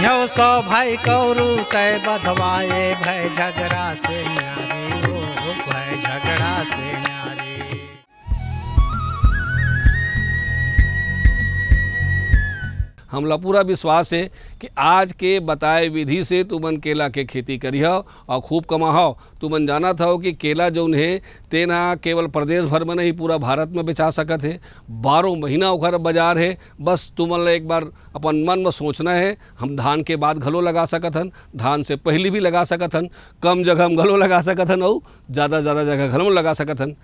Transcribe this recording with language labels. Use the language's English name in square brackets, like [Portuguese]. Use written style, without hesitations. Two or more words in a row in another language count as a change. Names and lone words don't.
[Chhattisgarhi] यौ सौ भाई कौरू तय बधवाए, भय झगड़ा से न्यारी हो, भय झगड़ा से न्यारी। हमला पूरा विश्वास है कि आज के बताए विधि से तुमन केला के खेती करिह और खूब कमाहो तुमन जाना था कि केला जो है तेना केवल प्रदेश भर में नहीं पूरा भारत में बेचा सकत है, 12 महीना ओकर बाजार है। बस तुमन ला एक बार अपन मन में सोचना है, हम धान के बाद घलो लगा सकत हन, धान से पहले भी लगा सकत हन, कम जगह में घलो लगा सकत हन और ज़्यादा जगह घलो लगा सकत हन।